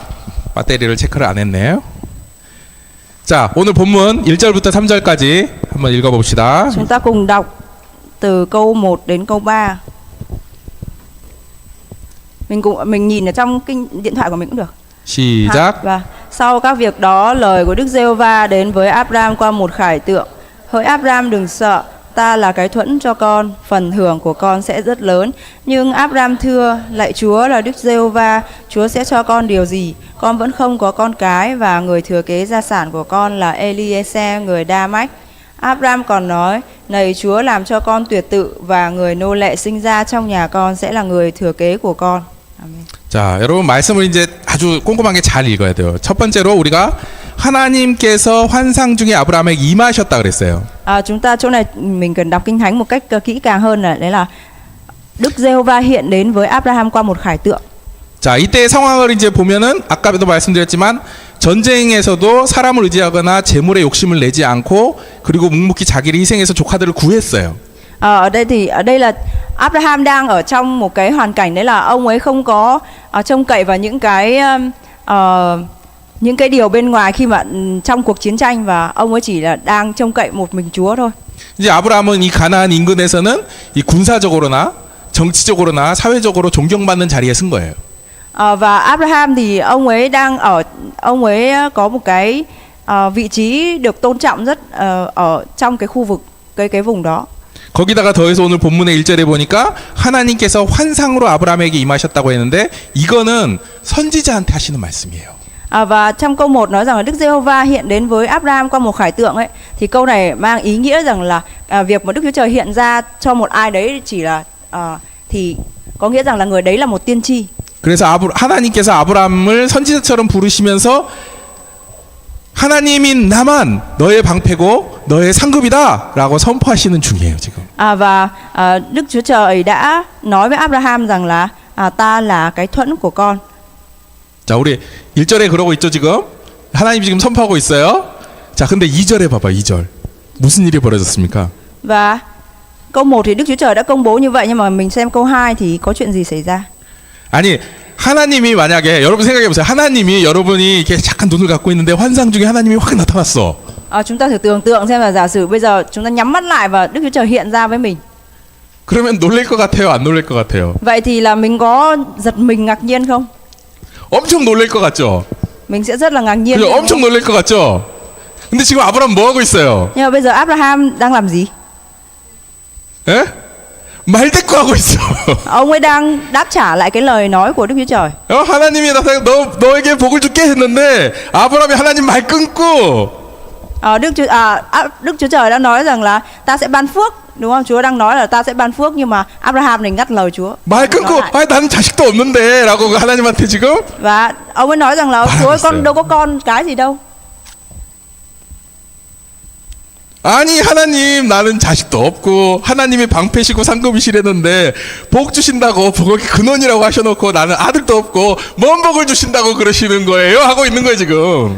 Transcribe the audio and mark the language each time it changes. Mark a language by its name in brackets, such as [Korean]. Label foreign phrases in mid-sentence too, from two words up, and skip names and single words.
[Korean] 배터리를 체크를 안 했네요. 자, 오늘 본문 1절부터 3절까지 한번 읽어봅시다. [Vietnamese] Chúng ta cùng đọc từ câu 1 đến câu 3. Mình nhìn ở trong điện thoại của mình cũng được. [Korean] 시작. [Vietnamese] Và sau các việc đó, lời của Đức Giê-hô-va đến với Abraham qua một khải tượng: hỡi Abraham, đừng sợ, ta là cái thuẫn cho con, phần hưởng của con sẽ rất lớn. Nhưng Abraham thưa: lạy Chúa là Đức Giê-hô-va, Chúa sẽ cho con điều gì? Con vẫn không có con cái, và người thừa kế gia sản của con là Eliezer người Đa-mách. Abraham còn nói: này Chúa, làm cho con tuyệt tự, và người nô lệ sinh ra trong nhà con sẽ là người thừa kế của con. Amen. [Korean] 자, 여러분 말씀을 이제 아주 꼼꼼하게 잘 읽어야 돼요. 첫 번째로 우리가 하나님께서 환상 중에 아브라함에게 임하셨다 그랬어요. [Vietnamese] Chúng ta chỗ này mình cần đọc Kinh Thánh một cách kỹ càng hơn, là đấy là Đức Giê-hô-va hiện đến với Abraham qua một khải tượng. [Korean] 자, 이때 상황을 이제 보면은 아까도 말씀드렸지만 전쟁에서도 사람을 의지하거나 재물에 욕심을 내지 않고 그리고 묵묵히 자기를 희생해서 조카들을 구했어요. [Vietnamese] Ở đây là Abraham đang ở trong một cái hoàn cảnh đấy là ông ấy không có trông cậy vào những cái điều bên ngoài khi mà trong cuộc chiến tranh, và ông ấy chỉ là đang trông cậy một mình Chúa thôi. [Korean] 이제 아브라함은 이 가나안 인근에서는 이 군사적으로나 정치적으로나 사회적으로 존경받는 자리에 쓴 거예요. [Vietnamese] Và Abraham thì ông ấy có một cái vị trí được tôn trọng rất ở trong cái khu vực cái vùng đó. [Korean] 거기다가 더해서 오늘 본문의 1절에 보니까 하나님께서 환상으로 아브라함에게 임하셨다고 했는데 이거는 선지자한테 하시는 말씀이에요. [Vietnamese] Và trong câu 1 nói rằng là Đức Giê-hô-va hiện đến với Abraham qua một khải tượng ấy, thì câu này mang ý nghĩa rằng là việc mà Đức Chúa Trời hiện ra cho một ai đấy chỉ là thì có nghĩa rằng là người đấy là một tiên tri. [Korean] 그래서 하나님께서 아브라함을 선지자처럼 부르시면서 하나님인 나만 너의 방패고 너의 상급이다라고 선포하시는 중이에요 지금. [Vietnamese] Và Đức Chúa Trời đã nói với Abraham rằng là ta là cái thuẫn của con. [Korean] 자, 우리 1절에 그러고 있죠 지금. 하나님 지금 선포하고 있어요. 자, 근데 2절에 봐봐 2절. 무슨 일이 벌어졌습니까? [Vietnamese] Và câu 1 thì Đức Chúa Trời đã công bố như vậy, nhưng mà mình xem câu 2 thì có chuyện gì xảy ra? [Korean] 아니 하나님이 만약에 여러분 생각해 보세요. 하나님이 여러분이 이렇게 잠깐 눈을 감고 있는데 환상 중에 하나님이 확 나타났어. [Vietnamese] Chúng ta thử tưởng tượng xem là giả sử bây giờ chúng ta nhắm mắt lại và Đức Chúa Trời hiện ra với mình. [Korean] 그러면 놀랄 것 같아요, 안 놀랄 것 같아요? [Vietnamese] Vậy thì là mình có giật mình ngạc nhiên không? [Korean] 엄청 놀랄 것 같죠? [Vietnamese] Mình sẽ rất là ngạc nhiên. [Korean] 그죠? 엄청 놀랄 것 같죠? 근데 지금 아브라함 뭐 하고 있어요? [Vietnamese] Nhưng mà bây giờ Abraham đang làm gì? [Korean] 에? 말대꾸하고 있어. [Vietnamese] Ông ấy đang đáp trả lại cái lời nói của Đức Chúa Trời. [Korean] 하나님이 너에게 복을 줄게 했는데 아브라함이 하나님 말 끊고 [Vietnamese] Đức Chúa Trời đã nói rằng là ta sẽ ban phước, đúng không? Chúa đang nói là ta sẽ ban phước, nhưng mà Abraham này ngắt lời Chúa. [Korean] 말 끊고 나는 자식도 없는데라고 하나님한테 지금. [Vietnamese] Và ông ấy nói rằng là Chúa ơi, con đâu có con cái gì đâu. [Korean] 아니 하나님 나는 자식도 없고 하나님이 방패시고 상급이시랬는데 복 주신다고 복의 근원이라고 하셔놓고 나는 아들도 없고 뭔 복을 주신다고 그러시는 거예요 하고 있는 거예요 지금.